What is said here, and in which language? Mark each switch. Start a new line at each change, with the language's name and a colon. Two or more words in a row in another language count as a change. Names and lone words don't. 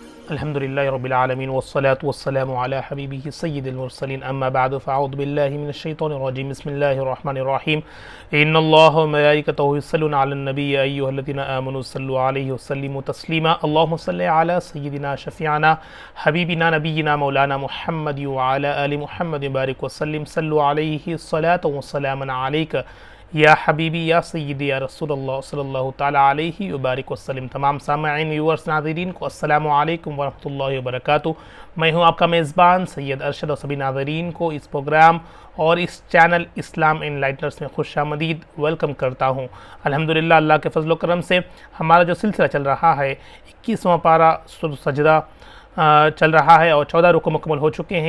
Arabic: الحمد لله رب العالمين والصلاة والسلام على حبيبه سيد المرسلين أما بعد فأعوذ بالله من الشيطان الرجيم بسم الله الرحمن الرحيم إن الله وملائكته يصلون على النبي يا أيها الذين آمنوا صلوا عليه وسلموا تسليما اللهم صل على سيدنا شفيعنا حبيبنا نبينا مولانا محمد وعلى آل محمد بارك وسلم صلوا عليه صلاة والسلام عليك يا حبيبي يا سيدي يا رسول الله صلى الله تعالى عليه وبارك وسلم.
Urdu: تمام سامعین ویورز ناظرین کو
Arabic: السلام عليكم ورحمة الله وبركاته.
Urdu: میں ہوں آپ کا میزبان سید ارشد اور سبھی ناظرین کو اس پروگرام اور اس چینل اسلام اینلائٹنرز میں خوش آمدید ویلکم کرتا ہوں. الحمد للہ اللہ کے فضل کرم سے ہمارا جو سلسلہ چل رہا ہے 21واں پارہ سورہ سجدہ چل رہا ہے اور 14 رکوع مکمل ہو چکے ہیں.